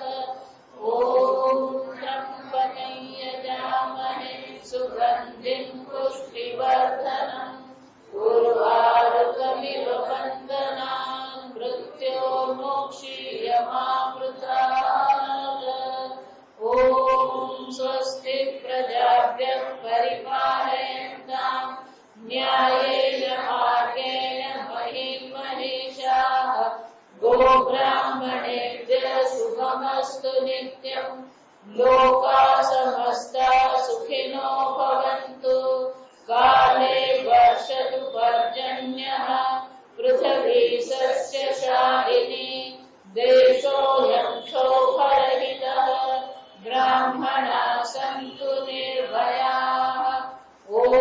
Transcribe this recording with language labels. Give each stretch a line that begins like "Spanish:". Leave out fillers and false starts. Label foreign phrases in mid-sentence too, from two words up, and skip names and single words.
Sanskrit: ઓમ ત્રંબકં યજામહે સુગંધિં પુષ્ટિવર્ધનં ઉર્વારુકમિવ બંધનાન મૃત્યોર્મુક્ષીયમામૃતાत्. ઓમ સ્વસ્તિ પ્રજાભ્યઃ પરિપાલયન્તાં ન્યાયેન ब्राह्मणेभ्यः शुभमस्तु नित्यम् लोकाः समस्ताः सुखिनो भवन्तु काले वर्षतु पर्जन्यः पृथिवी सस्यशालिनी देशोऽयं क्षोभरहितः ब्राह्मणाः सन्तु निर्भयाः ॐ